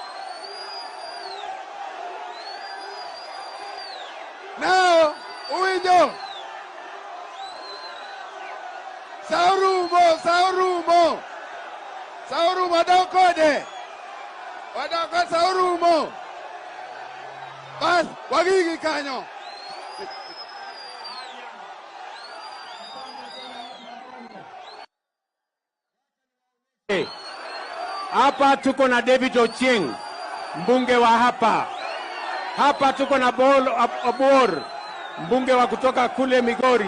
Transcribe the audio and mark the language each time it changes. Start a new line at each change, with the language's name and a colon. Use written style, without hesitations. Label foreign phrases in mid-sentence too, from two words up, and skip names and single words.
Luo (Kenya and Tanzania): Now, Uwinjo. Saurumo wadokode. Wadokode saurumo. Bas, wagigi kanyo.
Swahili: Hapa tuko na David Ochieng, mbunge wa hapa. Hapa tuko na Obor, mbunge wa kutoka kule Migori.